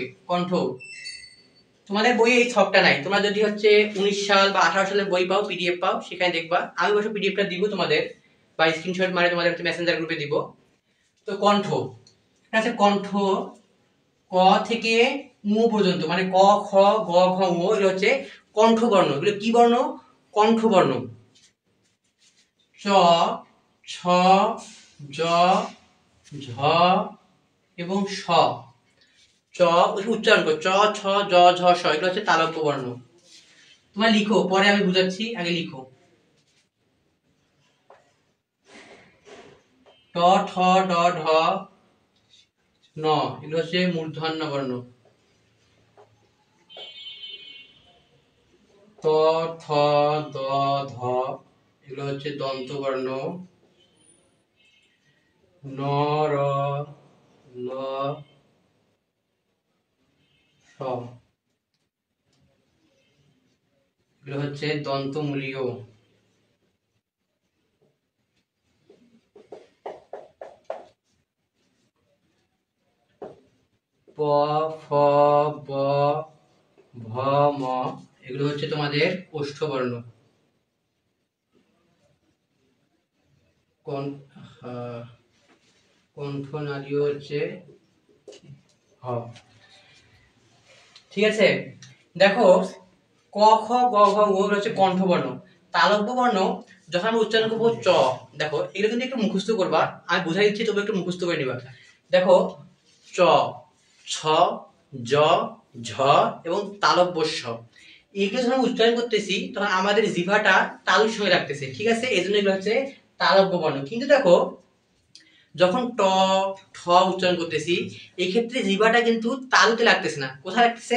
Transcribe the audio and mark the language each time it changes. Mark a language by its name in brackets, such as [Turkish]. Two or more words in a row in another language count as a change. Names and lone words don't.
[Bangla] কণ্ঠ। তোমাদের বইয়ে এই ছকটা নাই। তোমরা যদি হচ্ছে 19 সাল বা 18 সালের বই পাও, পিডিএফ পাও, সেখানে দেখবা। আমি অবশ্য পিডিএফটা দিব তোমাদের, বা স্ক্রিনশট মারে তোমাদের মেসেঞ্জার গ্রুপে দিব। তো কণ্ঠ, এটা আছে কণ্ঠ। ক থেকে উ পর্যন্ত, মানে ক, খ, গ, ঘ, ঙ, এগুলো হচ্ছে কণ্ঠবর্ণ। এগুলো কি বর্ণ? কণ্ঠবর্ণ। চ, ছ, জ, ঝ এবং স। চ উচ্চারণ করো, চ, ছ, জ, ঝ, স, এগুলো হচ্ছে তালব্য বর্ণ। তোমরা লিখো, পরে আমি বুঝাচ্ছি, আগে লিখো। ট, ঠ, ড, ঢ, ন, এগুলো হচ্ছে মূর্ধন্য বর্ণ। ত, থ, দ, ধ, এগুলো হচ্ছে দন্ত বর্ণ। ন, র, ল, স, এগুলো হচ্ছে দন্তমূলীয়। প, ফ, ব, ভ, ম, এগুলো হচ্ছে তোমাদের ওষ্ঠবর্ণ। কণ্ঠনালীয় হচ্ছে হ। ঠিক আছে। দেখো, ক, খ, গ, ঘ, ঙ হচ্ছে কণ্ঠবর্ণ। তালব্য বর্ণ যখন আমরা উচ্চারণ করবো চ, দেখো এগুলো কিন্তু একটু মুখস্থ করবা, আমি বুঝাই দিচ্ছি, তবে একটু মুখস্থ করে নিবা। দেখো, চ, ছ, জ, ঝ এবং তালব্য স, এগুলো যখন উচ্চারণ করতেছি তখন আমাদের জিহ্বাটা তালুর সঙ্গে রাখতেছে, ঠিক আছে। এই জন্য এগুলো হচ্ছে তালব্য বর্ণ। কিন্তু দেখো, যখন ট ঠ উচ্চারণ করতেছি এই ক্ষেত্রে জিহ্বাটা কিন্তু তালুতে লাগতেছে না, কোথায় লাগতেছে?